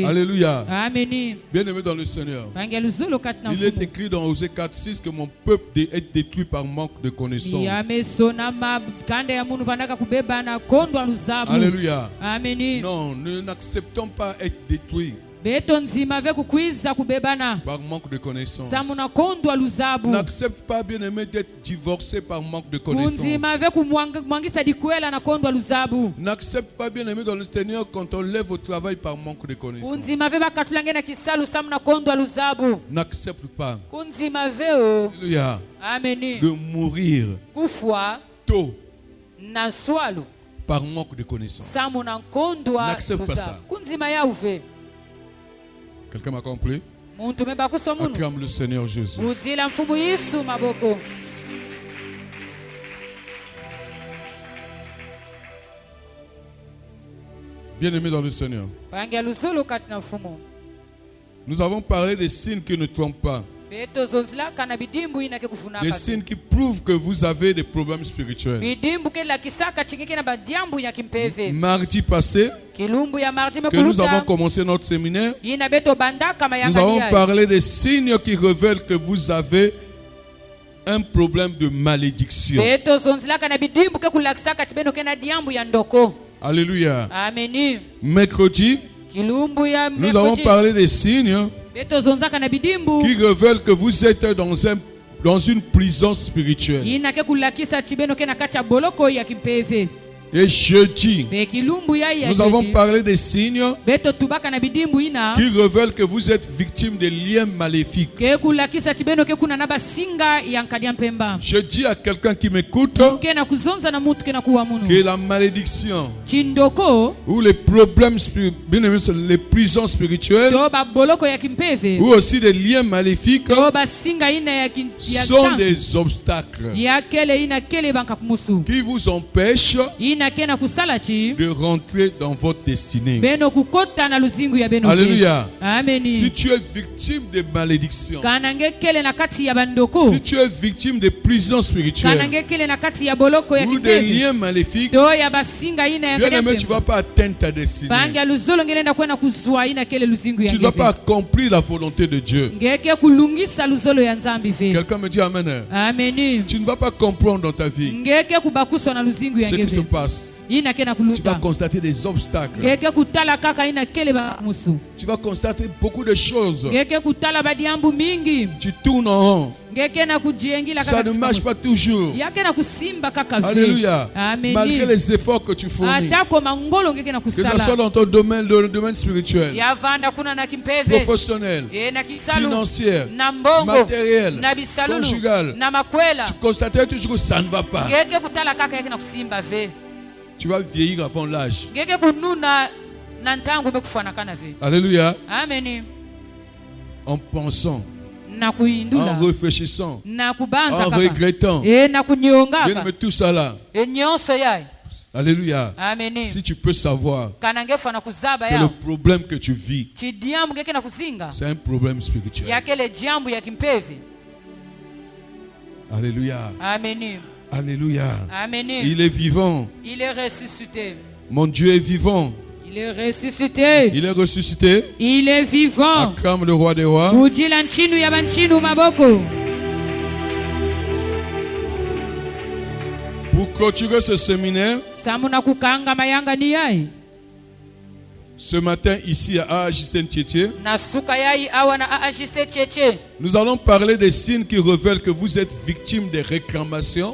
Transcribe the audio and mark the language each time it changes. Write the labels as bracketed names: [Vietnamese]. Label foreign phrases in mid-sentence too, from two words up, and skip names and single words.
[French] Alléluia. Amen. Bien-aimé dans le Seigneur. [Kituba (Democratic Republic of Congo)] Banga luzolo katna. [French] Il est écrit dans Osée 4:6 que mon peuple est détruit par manque de connaissance. [Kituba (Democratic Republic of Congo)] Yamesona makanda ya munu vanaka kubeba na kondwa luzabu. [French] Alléluia. Amen. Non, nous n'acceptons pas être détruits [Kituba (Democratic Republic of Congo)] Beto nzima ve kukwiza kubebana. [French] par manque de connaissance. [Kituba (Democratic Republic of Congo)] Samuna kondwa luzabu. [French] N'accepte pas, bien-aimé, d'être divorcé par manque de connaissance. [Kituba (Democratic Republic of Congo)] Kunzima ve kumwangisa dikwela na kondwa luzabu. [French] N'accepte pas, bien-aimé, dans le Seigneur, quand on lève au travail par manque de connaissance. [Kituba (Democratic Republic of Congo)] Kunzima ve bakatulange na kisalu samuna kondwa luzabu. [French] N'accepte pas, [Kituba (Democratic Republic of Congo)] Kunzima ve o. [French] alléluia, Amen. de mourir [Kituba (Democratic Republic of Congo)] Kufwa [French] tôt [Kituba (Democratic Republic of Congo)] na swalo. [French] par manque de connaissance. [Kituba (Democratic Republic of Congo)] Samuna kondwa [French] N'accepte pas ça. [Kituba (Democratic Republic of Congo)] luzabu. Kunzima ya uve. [French] Quelqu'un m'a compris? [Kituba (Democratic Republic of Congo)] Muntu meba kusomunu. [French] Acclame le Seigneur Jésus. [Kituba (Democratic Republic of Congo)] Udila mfumu Yesu maboko. [French] Bien-aimé dans le Seigneur, [Kituba (Democratic Republic of Congo)] Banga luzolo katina mfumu. [French] nous avons parlé des signes qui ne trompent pas. [Kituba (Democratic Republic of Congo)] Beto zonzila kana bidimbu ina ke kufunaka. [French] Des signes qui prouvent que vous avez des problèmes spirituels. [Kituba (Democratic Republic of Congo)] Bidimbu ke la kisaka chingeke na badiambu ya kimpeve. [French] Mardi passé, [Kituba (Democratic Republic of Congo)] Kilumbu ya mardi [French] que nous avons [Kituba (Democratic Republic of Congo)] mekuluta. [French] commencé notre séminaire, [Kituba (Democratic Republic of Congo)] Ina beto bandaka [French] nous avons [Kituba (Democratic Republic of Congo)] mayanga. [French] parlé des signes qui révèlent que vous avez un problème de malédiction. [Kituba (Democratic Republic of Congo)] Beto zonzila kana bidimbu ke kulakisaka chibeno ke na diambu ya ndoko. [French] Alléluia. [Kituba (Democratic Republic of Congo)] Ameni. [French] Mercredi, [Kituba (Democratic Republic of Congo)] Kilumbu ya [French] nous avons parlé des signes [Kituba (Democratic Republic of Congo)] Beto zonzaka na bidimbu. [French] qui révèlent que vous êtes dans une prison spirituelle. [Kituba (Democratic Republic of Congo)] Ina ke kulakisa chibeno ke na kacha boloko ya kimpeve. [French] Et jeudi, [Kituba (Democratic Republic of Congo)] Pe kilumbu yai ya [French] nous avons [Kituba (Democratic Republic of Congo)] jeudi. [French] parlé des signes [Kituba (Democratic Republic of Congo)] Beto tubaka na bidimbu ina. [French] qui révèlent que vous êtes victime de liens maléfiques. [Kituba (Democratic Republic of Congo)] Ke kulakisa chibeno ke kuna naba singa yankadia mpemba. [French] Je dis à quelqu'un qui m'écoute [Kituba (Democratic Republic of Congo)] Ke na kuzonza na mutu ke na kuwa munu. [French] que la malédiction [Kituba (Democratic Republic of Congo)] Chindoko. [French] ou les problèmes spirituels, les prisons spirituelles [Kituba (Democratic Republic of Congo)] Toba boloko ya kimpeve. [French] ou aussi des liens maléfiques [Kituba (Democratic Republic of Congo)] Toba singa ina ya [French] sont des obstacles [Kituba (Democratic Republic of Congo)] ya kele ina kele banka kumusu. [French] qui vous empêchent [Kituba (Democratic Republic of Congo)] Ina kena kusalachi. [French] de rentrer dans votre destinée. [Kituba (Democratic Republic of Congo)] Beno kukota na luzingu ya beno. [French] Alléluia. [Kituba (Democratic Republic of Congo)] Ameni. [French] Si tu es victime de malédiction, [Kituba (Democratic Republic of Congo)] Kanange kele na kati ya bandoko. [French] si tu es victime de prisons spirituelles [Kituba (Democratic Republic of Congo)] Kanange kele na kati ya boloko ya [French] ou des [Kituba (Democratic Republic of Congo)] kimpeve. [French] liens maléfiques, [Kituba (Democratic Republic of Congo)] To ya basinga ina ya [French] bien aimé, tu [Kituba (Democratic Republic of Congo)] kele. [French] ne vas pas atteindre ta destinée. [Kituba (Democratic Republic of Congo)] Banga luzolo ngelenda kwenda kuzwa ina kele luzingu ya [French] Tu ne vas [Kituba (Democratic Republic of Congo)] ngeve. [French] pas accomplir la volonté de Dieu. [Kituba (Democratic Republic of Congo)] Ngeke kulungisa luzolo ya nzambi ve. [French] Quelqu'un me dit Amen. [Kituba (Democratic Republic of Congo)] Ameni. [French] Tu ne vas pas comprendre dans ta vie [Kituba (Democratic Republic of Congo)] Ngeke kubakuswa na luzingu ya [French] ce qui se [Kituba (Democratic Republic of Congo)] ngeve. [French] passe. [Kituba (Democratic Republic of Congo)] Ina kena [French] Tu vas [Kituba (Democratic Republic of Congo)] kuluta. [French] constater des obstacles. [Kituba (Democratic Republic of Congo)] Ngeke kutala kaka ina kele ba musu. [French] Tu vas constater beaucoup de choses. [Kituba (Democratic Republic of Congo)] Ngeke kutala badiambu mingi. [French] Tu tournes en rond. [Kituba (Democratic Republic of Congo)] Ngeke na kujiengila [French] Ça [Kituba (Democratic Republic of Congo)] kaka. [French] ne marche pas toujours. [Kituba (Democratic Republic of Congo)] Yake na kusimba kaka ve. [French] Alléluia. [Kituba (Democratic Republic of Congo)] Ameni. [French] Malgré les efforts que tu fournis, [Kituba (Democratic Republic of Congo)] Atako mangolo ngeke na [French] que ce soit [Kituba (Democratic Republic of Congo)] kusala. [French] dans ton domaine, le domaine spirituel, [Kituba (Democratic Republic of Congo)] Ya vanda kuna na kimpeve. [French] professionnel, [Kituba (Democratic Republic of Congo)] Na kisalu. [French] financier, [Kituba (Democratic Republic of Congo)] Na mbongo. [French] matériel, [Kituba (Democratic Republic of Congo)] Na bisalunu. [French] conjugal, [Kituba (Democratic Republic of Congo)] Na makwela. [French] tu constateras toujours que ça ne va pas. [Kituba (Democratic Republic of Congo)] Ngeke kutala kaka yake na kusimba ve. [French] Tu vas vieillir avant l'âge. [Kituba (Democratic Republic of Congo)] Ngeke kununa na ntangu bekufana kana ve. [French] Alléluia. [Kituba (Democratic Republic of Congo)] Ameni. [French] En pensant, [Kituba (Democratic Republic of Congo)] Na [French] en [Kituba (Democratic Republic of Congo)] kuindula. [French] réfléchissant, [Kituba (Democratic Republic of Congo)] Na kubanza [French] en [Kituba (Democratic Republic of Congo)] kaka. [French] regrettant. [Kituba (Democratic Republic of Congo)] Na kunyonga [French] Bien [Kituba (Democratic Republic of Congo)] kaka. [French] aimé, tout ça là. [Kituba (Democratic Republic of Congo)] Nyonso yai. [French] Alléluia. [Kituba (Democratic Republic of Congo)] Ameni. [French] Si tu peux savoir [Kituba (Democratic Republic of Congo)] Kana ngefa na kuzaba [French] que le [Kituba (Democratic Republic of Congo)] yao. [French] problème que tu vis, [Kituba (Democratic Republic of Congo)] Chidiambu ngeke na kuzinga. [French] c'est un problème spirituel. [Kituba (Democratic Republic of Congo)] Yakele jambu ya kimpeve. [French] Alléluia. [Kituba (Democratic Republic of Congo)] Ameni. [French] Alléluia. [Kituba (Democratic Republic of Congo)] Ameni. [French] Il est vivant. Il est ressuscité. Mon Dieu est vivant. Il est ressuscité. Il est ressuscité. Il est vivant. Acclame le roi des rois. [Kituba (Democratic Republic of Congo)] Ujila nchinu ya banchinu maboko. [French] Pour clôturer ce séminaire, [Kituba (Democratic Republic of Congo)] Samuna kukanga mayanga ni yai. [French] ce matin ici à AJC Tietie, [Kituba (Democratic Republic of Congo)] Nasuka yai awa na aajiste cheche. [French] nous allons parler des signes qui révèlent que vous êtes victime des réclamations.